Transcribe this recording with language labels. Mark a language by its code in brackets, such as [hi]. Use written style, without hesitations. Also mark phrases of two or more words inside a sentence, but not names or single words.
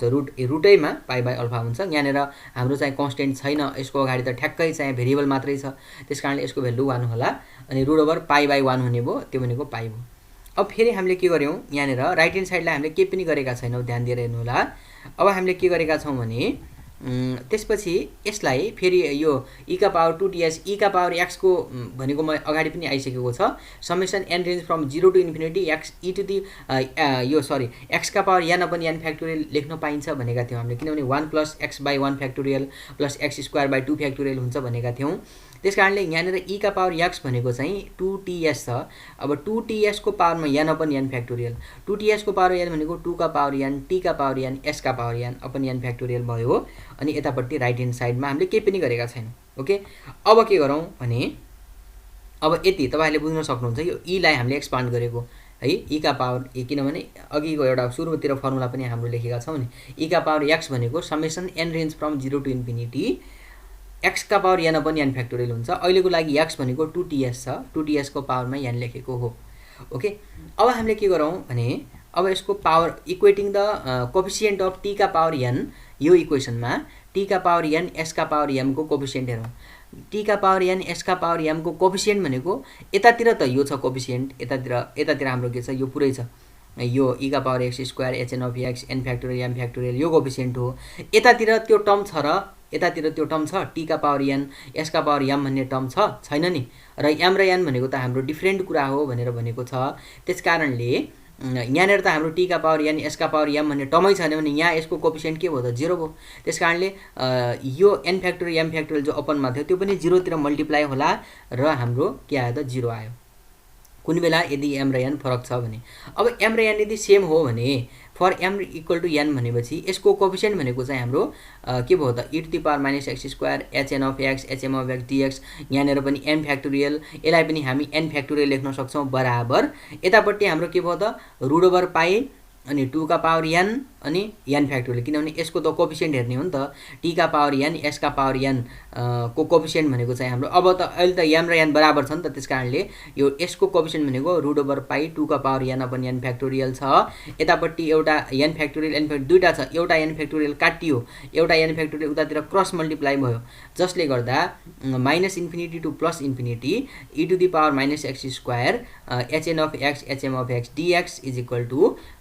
[ne] रुटैमा [en] pi by alpha [ne] हुन्छ। यहाँनिर हाम्रो चाहिँ कन्स्टेन्ट छैन, यसको अगाडि त ठ्याक्कै चाहिँ भेरिएबल मात्रै छ, त्यस कारणले यसको भ्यालु 1 होला अनि [en] root over pi by 1 [ne] हुने भयो, त्यो भनेको पाई भयो। अब फेरि हामीले के गर्यौँ, यहाँनिर [en] right hand sideलाई [ne] हामीले केही पनि गरेका छैनौँ, ध्यान दिएर हेर्नु होला। अब हामीले के गरेका छौँ भने त्यसपछि यसलाई फेरि यो e का पावर 2 टीएस e का पावर x को भनेको म अगाडि पनि आइसकेको छ, [en] summation n range from 0 to infinity [ne] x e टु दी x का पावर n अपन n फ्याक्टोरियल लेख्न पाइन्छ भनेका थियौँ हामीले, किनभने 1 प्लस [en] x by 1 factorial plus x square by 2 factorial [ne] हुन्छ भनेका थियौँ। त्यस कारणले यहाँनिर e का पावर x भनेको चाहिँ 2ts छ। अब 2ts को पावरमा n अपन n फ्याक्टोरियल, 2ts को पावर n भनेको 2 का पावर n, t का पावर n, s का पावर n अपन n फ्याक्टोरियल भयो। अनि यतापट्टि [en] right hand sideमा [ne] हामीले केही पनि गरेका छैनौँ। ओके, अब के गरौँ भने अब यति तपाईँहरूले बुझ्न सक्नुहुन्छ, यो e लाई हामीले एक्सपान्ड गरेको है, e का पावर e, किनभने अघिको एउटा सुरुतिर फर्मुला पनि हाम्रो लेखेका छौँ नि, e का पावर x भनेको [en] summation n range from 0 to infinity [ne] x का पावर n अपन n फ्याक्टोरियल हुन्छ। अहिलेको लागि x भनेको 2ts छ, 2ts को पावरमा n लेखेको हो। ओके, अब हामीले के गरौँ भने अब यसको पावर [en] equating the coefficient of [ne] t का पावर n, यो इक्वेसनमा t का पावर n s का पावर m को कोफिसिएन्ट हेरौँ। t का पावर n s का पावर m को कोफिसिएन्ट भनेको यतातिर त यो छ कोफिसिएन्ट, यतातिर हाम्रो के छ, यो पुरै छ, यो e का पावर x स्क्वायर hn अफ x n फ्याक्टोरियल m फ्याक्टोरियल यो कोफिसिएन्ट हो। यतातिर त्यो टर्म छ र यतातिर त्यो टर्म छ, t का पावर n s का पावर m भन्ने टर्म छैन नि, र m र n भनेको त हाम्रो डिफ्रेन्ट कुरा हो भनेर भनेको छ। त्यस कारणले यहाँनिर त हाम्रो t का पावर n s का पावर m भन्ने टर्मै छैन भने यहाँ यसको कोफिसिएन्ट के भयो त 0 भयो। त्यस कारणले यो n फ्याक्टोरियल m फ्याक्टोरियल जो अपनमा थियो त्यो पनि 0 तिर मल्टिप्लाई होला र हाम्रो के आयो त 0 आयो, कुनै बेला यदि m र n फरक छ भने। अब m र n यदि सेम हो भने [en] for m equal to n [ne] भनेपछि यसको कोफिसिएन्ट भनेको चाहिँ हाम्रो के भयो त [en] e to the power minus x [ne] स्क्वायर hn अफ x hm अफ x dx, यहाँनिर पनि n फ्याक्टोरियल, यसलाई पनि हामी n फ्याक्टोरियल लेख्न सक्छौँ बराबर यतापट्टि हाम्रो के भयो त [en] root over pi [ne] अनि 2 का पावर n अनि n फ्याक्टोरियल, किनभने यसको त कोफिसिएन्ट हेर्ने हो नि त, t का पावर n s का पावर n को कोफिसिएन्ट भनेको चाहिँ हाम्रो अब त अहिले त m र n बराबर छ नि त, त्यस कारणले यो यसको कोफिसिएन्ट भनेको [en] root over pi [ne] 2 का पावर n अपन n फ्याक्टोरियल छ। यतापट्टि एउटा n फ्याक्टोरियल n फ्याक्टोरियल दुईटा छ, एउटा n फ्याक्टोरियल काटियो, एउटा n फ्याक्टोरियल उतातिर [en] cross multiply [ne] भयो, जसले गर्दा [en] -infinity to +infinity e to the power minus x square hn of x hm of x dx is equal to